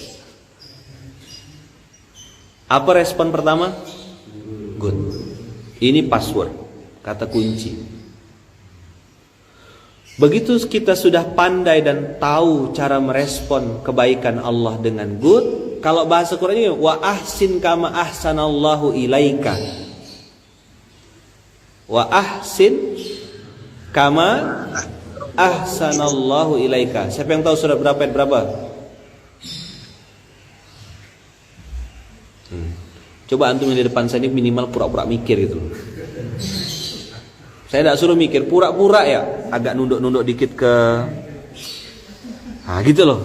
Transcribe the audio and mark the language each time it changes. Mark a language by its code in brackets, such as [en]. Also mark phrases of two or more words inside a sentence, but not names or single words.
[id] Apa respon pertama? Good. Ini password, kata kunci. Begitu kita sudah pandai dan tahu cara merespon kebaikan Allah dengan good. Kalau bahasa Qurannya [ar] وأحسن كما أحسن الله إليك. وأحسن كما أحسن الله إليك. [id] Siapa yang tahu surat berapa ayat berapa? Coba antum yang di depan saya ini minimal pura-pura mikir gitu loh. Saya tidak suruh mikir, pura-pura ya, agak nunduk-nunduk dikit ke, gitu loh.